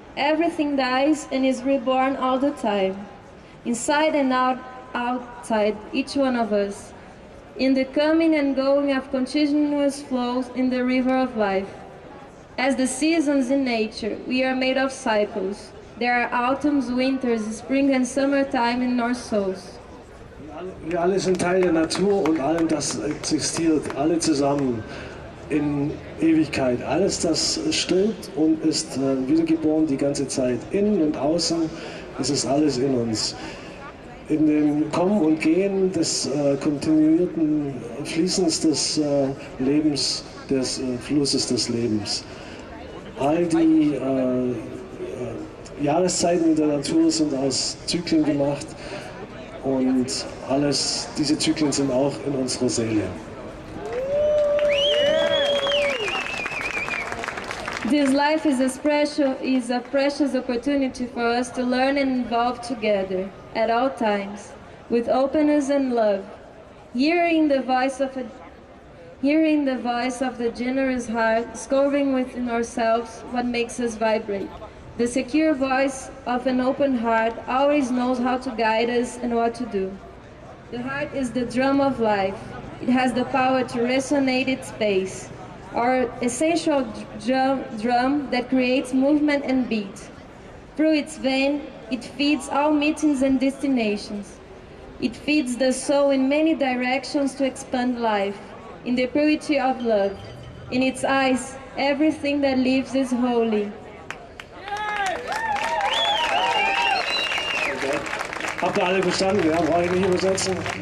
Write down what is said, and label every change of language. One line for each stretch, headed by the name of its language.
English: Everything dies and is reborn all the time, inside and outside each one of us, in the coming and going of continuous flows in the river of life. As the seasons in nature, we are made of cycles. There are autumns, winters, spring and summertime in our souls.
German: Wir alle sind Teil der Natur und allem, das existiert, alle zusammen in Ewigkeit. Alles, das stirbt und ist wiedergeboren die ganze Zeit. Innen und außen, es ist alles in uns. In dem Kommen und Gehen des kontinuierten Fließens des Lebens, des Flusses des Lebens. All die Jahreszeiten in der Natur sind aus Zyklen gemacht. Und diese Zyklen sind auch in unserer Seele.
English: This life is a precious opportunity for us to learn and evolve together at all times, with openness and love. Hearing the voice of the generous heart, discovering within ourselves what makes us vibrate. The secure voice of an open heart always knows how to guide us and what to do. The heart is the drum of life. It has the power to resonate its bass, our essential drum that creates movement and beat. Through its vein, it feeds all meetings and destinations. It feeds the soul in many directions to expand life, in the purity of love. In its eyes, everything that lives is holy.
German: Habt ihr alle verstanden? Ja, brauche ich nicht übersetzen?